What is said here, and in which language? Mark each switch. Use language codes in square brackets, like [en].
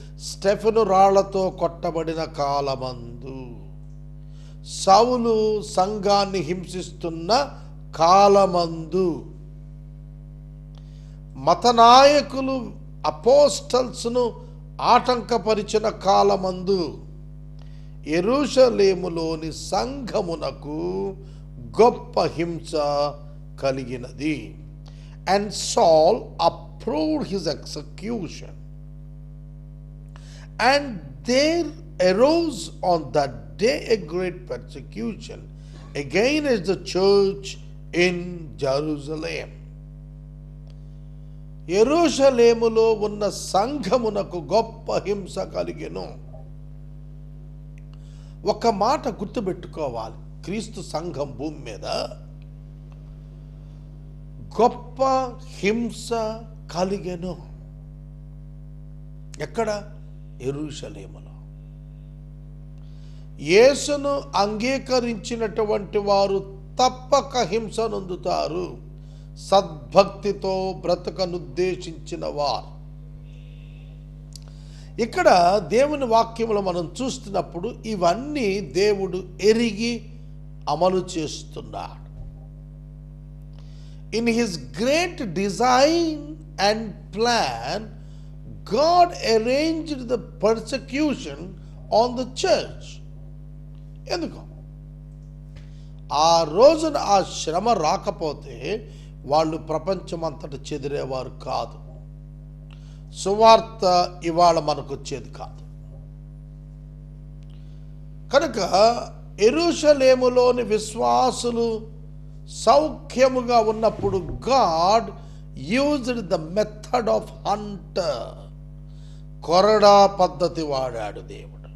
[te] Stephen రాళ్లతో కొట్టబడిన కాలమందు, సౌలు సంఘాన్ని హింసిస్తున్న కాలమందు, మతనాయకులు అపోస్టల్స్ను ఆటంకపరిచిన కాలమందు యెరూషలేములోని సంఘమునకు గొప్ప హింస కలిగినది. [en] And Saul approved his execution. And there arose on that day a great persecution against the church in Jerusalem. [te] యెరూషలేములో ఉన్న సంఘమునకు గొప్ప హింస కలిగెను. ఒక మాట గుర్తుపెట్టుకోవాలి, క్రీస్తు సంఘం భూమి మీద గొప్ప హింస కలిగెను. ఎక్కడ? యెరూషలేములో. యేసును అంగీకరించినటువంటి వారు తప్పక హింస నొందుతారు. సద్భక్తితో బ్రతకనుద్దేశించిన వారు. ఇక్కడ దేవుని వాక్యములో మనం చూస్తున్నప్పుడు ఇవన్నీ దేవుడు ఎరిగి అమలు చేస్తున్నాడు. [en] In his great design and plan, God arranged the persecution on the church. [te] ఎందుకు? ఆ రోజున ఆ శ్రమ రాకపోతే వాళ్ళు ప్రపంచమంతటా చెదిరేవారు కాదు, సువార్త ఇవాళ మనకు వచ్చేది కాదు. కనుక యెరూషలేములోని విశ్వాసులు సౌఖ్యముగా ఉన్నప్పుడు God used the method of Hunter, కొరడా పద్ధతి వాడాడు దేవుడు.